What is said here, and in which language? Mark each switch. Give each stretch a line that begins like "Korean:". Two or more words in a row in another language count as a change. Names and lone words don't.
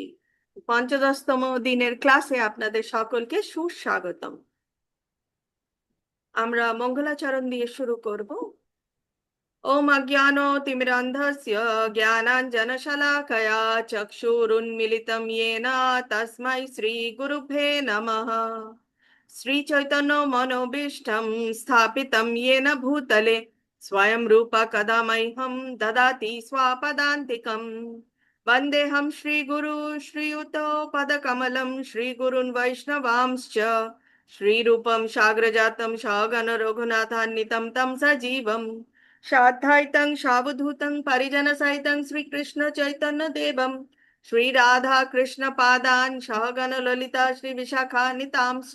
Bangla: পঞ্চদশতম দিনের ক্লাসে আপনাদের সকলকে সুস্বাগতম। আমরা মঙ্গলাচরণ দিয়ে শুরু করব।
Sanskrit: ওম অজ্ঞানতিমিরান্ধস্য জ্ঞানাঞ্জনশলাকয়া চক্ষুরুন্মিলিतं येन তস্मै শ্রীগুরুভ্যে নমঃ। শ্রীচৈতন্যমনোভীষ্টं স্থাপিतं येन भूतले स्वयं रूप कदा मह्यं ददाति स्वपदान्तिकं। वन्देऽहं श्रीगुरु श्रीयुतपदकमलं श्रीगुरून् वैष्णवांश्च श्रीरूपं साग्रजातं सगण रघुनाथान्वितं तं सजीवम् साद्वैतं सावधूतं परिजनसहितं श्रीकृष्ण चैतन्य देवं श्रीराधा कृष्ण पादान् सहगण ललिता श्रीविशाखान्वितांश्च।